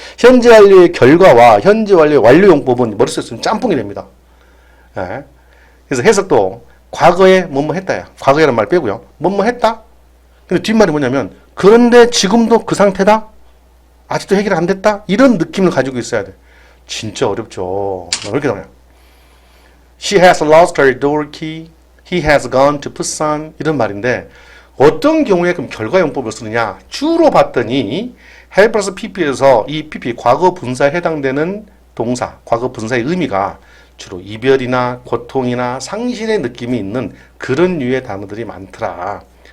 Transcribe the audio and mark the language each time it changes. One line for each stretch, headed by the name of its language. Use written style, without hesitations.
Korean: 현재 완료의 결과와 현재 완료의 완료용법은 머릿속에 있으면 짬뽕이 됩니다. 예. 그래서 해석도 과거에 뭐뭐 했다야. 과거에라는 말 빼고요. 뭐뭐 했다? 근데 뒷말이 뭐냐면 그런데 지금도 그 상태다? 아직도 해결 안 됐다? 이런 느낌을 가지고 있어야 돼. 진짜 어렵죠. 이렇게 나와요.
English: She has lost her door key. He has gone to Busan.
Korean: 이런 말인데 어떤 경우에 그럼 결과용법을 쓰느냐? 주로 봤더니 helpless pp에서 이 pp 과거 분사에 해당되는 동사, 과거 분사의 의미가 주로 이별이나 고통이나 상실의 느낌이 있는 그런 류의 단어들이 많더라.